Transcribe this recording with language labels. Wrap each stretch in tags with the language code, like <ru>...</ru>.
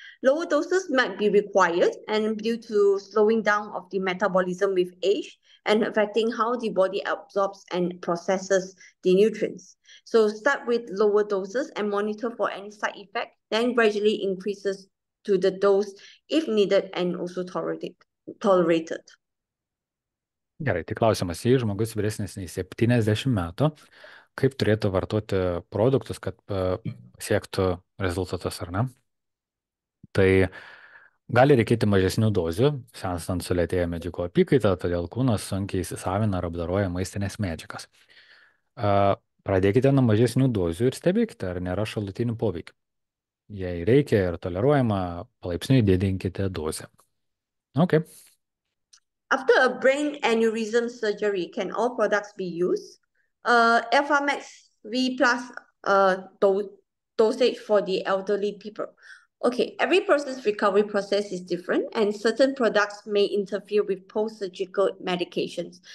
<en>Lower doses might be required, and due to slowing down of the metabolism with age and affecting how the body absorbs and processes the nutrients. So start with lower doses and monitor for any side effect, then gradually increases to the dose if needed and also tolerated.</en> <lt>Gerai, tai klausimas, jei žmogus vyresnis nei 70 metų, kaip turėtų vartoti produktus, kad pasiektų rezultatus, ar ne? Tai gali reikėti mažesnių dozių, senstant sulėtėja medžiagų apykaita, todėl kūnas sunkiai įsisavina ir apdoroja maistinės medžiagas. Pradėkite nuo mažesnių dozių ir stebėkite, ar nėra šalutinių poveikių. Jei reikia ir toleruojama, palaipsniui didinkite dozę.</lt> <en>Okay. After a brain aneurysm surgery, can all products be used? Alpha Max V plus dosage for the elderly people. Okay, every person's recovery process is different, and certain products may interfere with post-surgical medications.</en>